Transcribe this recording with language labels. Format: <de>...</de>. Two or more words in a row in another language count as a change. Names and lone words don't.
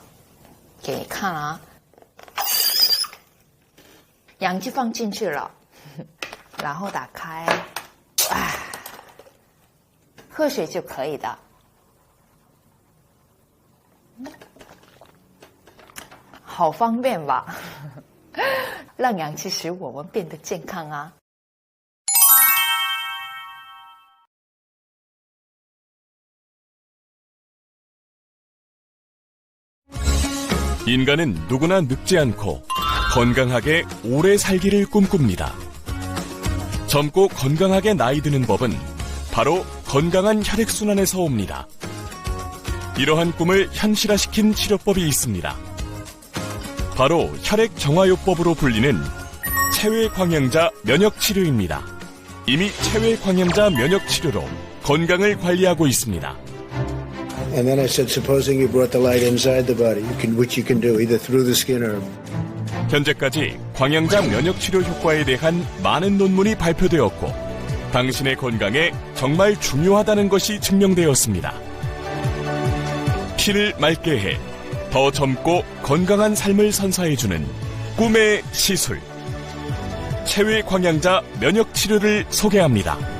<zh>给你看啊，氧气放进去了，然后打开，喝水就可以的。好方便吧？让氧气使我们变得健康啊！</zh> <ko>인간은 누구나 늙지 않고 건강하게 오래 살기를 꿈꿉니다. 젊고 건강하게 나이 드는 법은 바로 건강한 혈액순환에서 옵니다. 이러한 꿈을 현실화시킨 치료법이 있습니다. 바로 혈액정화요법으로 불리는 체외광양자 면역치료입니다. 이미 체외광양자 면역치료로 건강을 관리하고 있습니다.</ko> <en>And then I said, supposing you brought the light inside the body, which you can do either through the skin or.</en> <ko>현재까지 광양자 면역치료 효과에 대한 많은 논문이 발표되었고 당신의 건강에 정말 중요하다는 것이 증명되었습니다. 피를 맑게 해 더 젊고 건강한 삶을 선사해주는 꿈의 시술 체외광양자 면역치료를 소개합니다.</ko>